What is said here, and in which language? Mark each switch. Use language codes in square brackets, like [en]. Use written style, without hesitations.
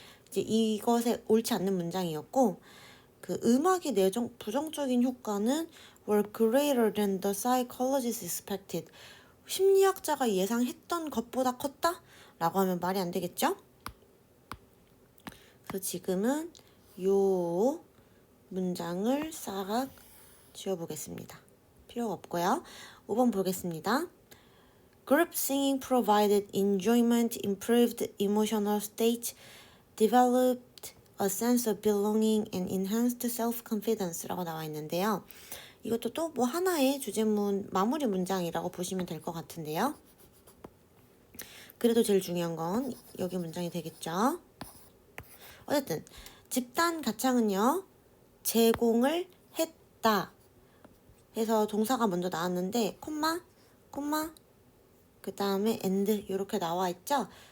[ko] 이제 이것에 옳지 않는 문장이었고, 그 음악이 내적 부정적인 효과는 [en] were greater than the psychologists expected. [ko] 심리학자가 예상했던 것보다 컸다? 라고 하면 말이 안 되겠죠? 그래서 지금은 요 문장을 싹 지워보겠습니다. 필요가 없고요. 5번 보겠습니다. [en] Group singing provided enjoyment, improved emotional state, developed a sense of belonging and enhanced self-confidence [ko] 라고 나와 있는데요. 이것도 또 뭐 하나의 주제문 마무리 문장이라고 보시면 될 것 같은데요. 그래도 제일 중요한 건 여기 문장이 되겠죠. 어쨌든 집단 가창은요, 제공을 했다 해서 동사가 먼저 나왔는데 콤마 그 다음에 and 이렇게 나와 있죠.